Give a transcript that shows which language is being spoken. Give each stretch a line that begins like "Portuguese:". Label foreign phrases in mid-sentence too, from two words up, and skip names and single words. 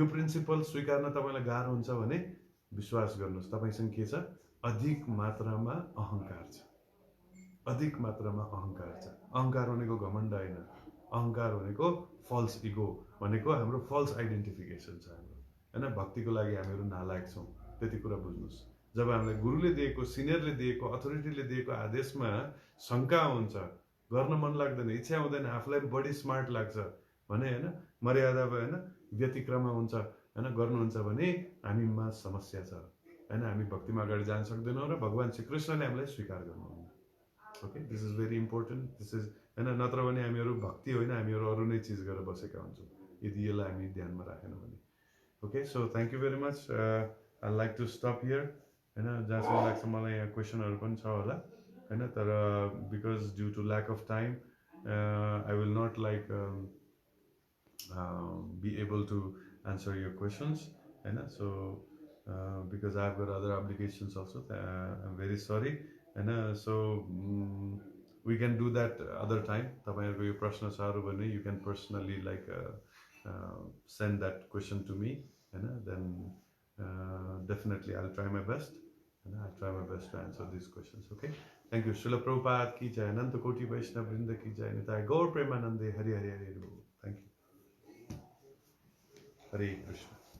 Nepali: प्रिन्सिपल स्वीकार्न तपाईँलाई गाह्रो हुन्छ भने विश्वास गर्नुहोस् तपाईँसँग के छ अधिक मात्रामा अहंकार छ अधिक मात्रामा अहंकार छ अहंकार भनेको घमण्ड हैन अहंकार भनेको
English: false ego
Nepali: भनेको हाम्रो
English: false identification
Nepali: छ हाम्रो हैन भक्तिको लागि हामीहरू नालायक छौं त्यति कुरा बुझ्नुस् जब हामीलाई गुरुले दिएको सिनियरले दिएको अथोरिटीले दिएको आदेशमा शंका हुन्छ गर्न मन लाग्दैन इच्छा हुँदैन आफूलाई बढी स्मार्ट लाग्छ भने हैन माryādā-vyatikrama हुन्छ हैन गर्नुहुन्छ भने हामीमा समस्या छ हैन हामी भक्तिमा अगाडि जान सक्दैनौं र भगवान श्री कृष्णले हामीलाई स्वीकार गर्नुहुन्न
English: okay this is very important this is
Nepali: हैन नत्र भने हामीहरू भक्ति होइन हामीहरू अरु नै चीज गरेर बसेका हुन्छौं यदि यसलाई हामी ध्यानमा राखेनौं भने
English: okay so thank you very much I like to stop here
Nepali: हैन जहाँसम्म लाग्छ मलाई यहाँ क्वेशनहरु पनि छ होला हैन तर
English: because due to lack of time I will not like be able to answer your questions and so because I've got other obligations also I'm very sorry and so we can do that other time
Nepali: तपाईहरुको यो प्रश्न छहरु भने
English: you can personally like send that question to me and then definitely I'll try my best and I'll try my best to answer these questions okay thank you
Hindi: श्रील प्रभुपाद की जय अनन्त कोटि वैष्णव वृन्द की जय निताई गौर प्रेमानन्दे हरि हरि हरि
English: Thank you Hare Krishna